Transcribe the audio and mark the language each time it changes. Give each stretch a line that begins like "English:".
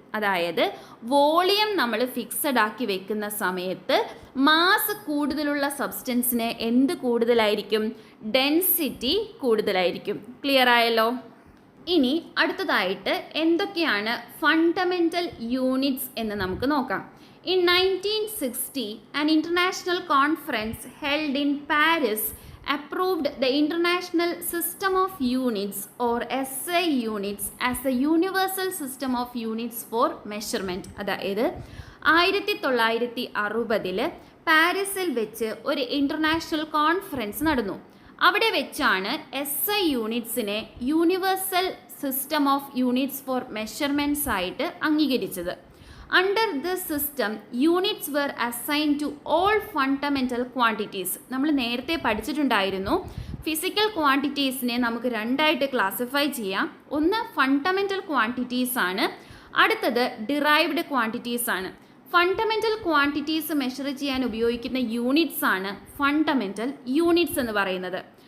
Malayalam: അതായത് വോളിയം നമ്മൾ ഫിക്സഡ് ആക്കി വെക്കുന്ന സമയത്ത് മാസ് കൂടുതലുള്ള സബ്സ്റ്റൻസിന് എന്ത് കൂടുതലായിരിക്കും? ഡെൻസിറ്റി കൂടുതലായിരിക്കും. ക്ലിയർ ആയല്ലോ? ഇനി അടുത്തതായിട്ട് എന്തൊക്കെയാണ് ഫണ്ടമെൻ്റൽ യൂണിറ്റ്സ് എന്ന് നമുക്ക് നോക്കാം.
English: In 1960, an international conference held in Paris approved the International System of Units or SI units as a universal system of units for measurement.
Malayalam: അതായത് 1960 പാരീസിൽ വെച്ച് ഒരു ഇൻ്റർനാഷണൽ കോൺഫറൻസ് നടന്നു. അവിടെ വെച്ചാണ് SI യൂണിറ്റ്സിനെ
English: universal system of units for measurements
Malayalam: ആയിട്ട് അംഗീകരിച്ചത്.
English: Under this system, units were assigned to all fundamental quantities.
Malayalam: നമ്മൾ നേരത്തെ പഠിച്ചിട്ടുണ്ടായിരുന്നു, ഫിസിക്കൽ ക്വാണ്ടിറ്റീസിനെ നമുക്ക് 2 ആയിട്ട് ക്ലാസിഫൈ ചെയ്യാം. ഒന്ന് ഫണ്ടമെൻ്റൽ ക്വാണ്ടിറ്റീസ് ആണ്, അടുത്തത് ഡിറൈവ്ഡ് ക്വാണ്ടിറ്റീസ് ആണ്. ഫണ്ടമെൻ്റൽ ക്വാണ്ടിറ്റീസ് മെഷർ ചെയ്യാൻ ഉപയോഗിക്കുന്ന യൂണിറ്റ്സ് ആണ് ഫണ്ടമെൻ്റൽ യൂണിറ്റ്സ് എന്ന് പറയുന്നത്.